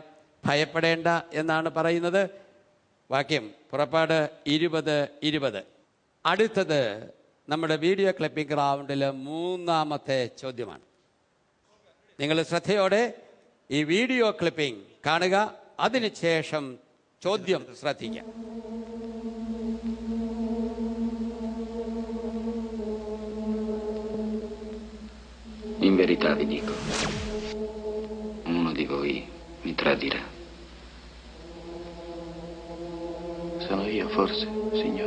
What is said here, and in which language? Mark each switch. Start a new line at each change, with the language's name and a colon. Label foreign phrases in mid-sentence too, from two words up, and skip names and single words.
Malayalam: ഭയപ്പെടേണ്ട എന്നാണ് പറയുന്നത്. വാക്യം പുറപ്പാട് 20:20. അടുത്തത് നമ്മുടെ
English: video clipping
Malayalam: റൗണ്ടിലെ 3ാമത്തെ ചോദ്യമാണ്. നിങ്ങൾ ശ്രദ്ധയോടെ ഈ
English: video clipping
Malayalam: കാണുക, അതിനുശേഷം ചോദ്യം ശ്രദ്ധിക്കുക.
Italian: In verità vi dico, uno di voi mi tradirà. Sono io, forse, Signore?